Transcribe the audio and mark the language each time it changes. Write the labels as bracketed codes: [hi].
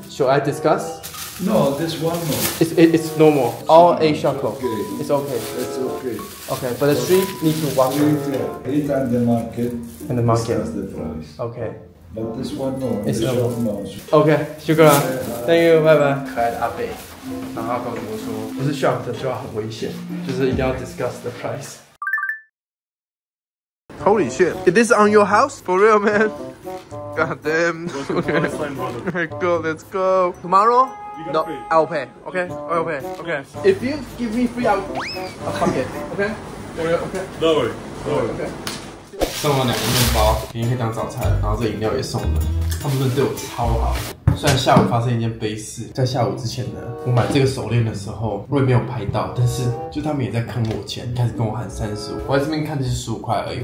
[en] Should I discuss? No, this one no. It's normal. All 8 shekel. Okay. It's okay. It's okay. Okay, but the street need to walk Eat on the market. in the market. Discuss the price. Okay. But this one no. It's this normal. one no. OK， shukran. Thank you， 拜拜。 [zh] 可爱的阿北，然后他告诉我说，不是 shop 的就要很危险，就是一定要 [en] discuss the price。 Holy shit! Is this on your house? For real, man? God damn. Okay. Go, let's go. Tomorrow? No, I'll pay. Okay? I'll pay. Okay. If you give me free, I'll fuck it. Okay? For real? Okay? No worry. Okay. [zh] 送了2个面包，明天可以当早餐，然后这饮料也送了。他们真的对我超好。虽然下午发生一件悲事，在下午之前呢，我买这个手链的时候，我也没有拍到，但是就他们也在坑我钱，开始跟我喊35，我在这边看就是15块而已。